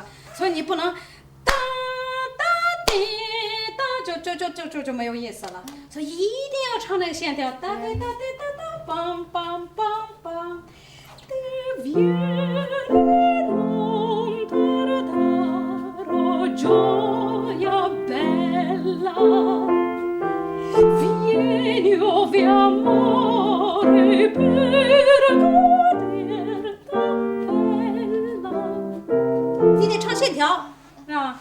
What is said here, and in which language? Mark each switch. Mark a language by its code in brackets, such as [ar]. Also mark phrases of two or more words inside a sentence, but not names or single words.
[zh] 所以你不能哒哒滴哒，就没有意思了。所以一定要唱那个线条，哒哒哒哒哒哒，梆梆梆梆。 [it] Gioia bella, vieni o vi amore per goder bella。 [zh] 你得唱线条啊！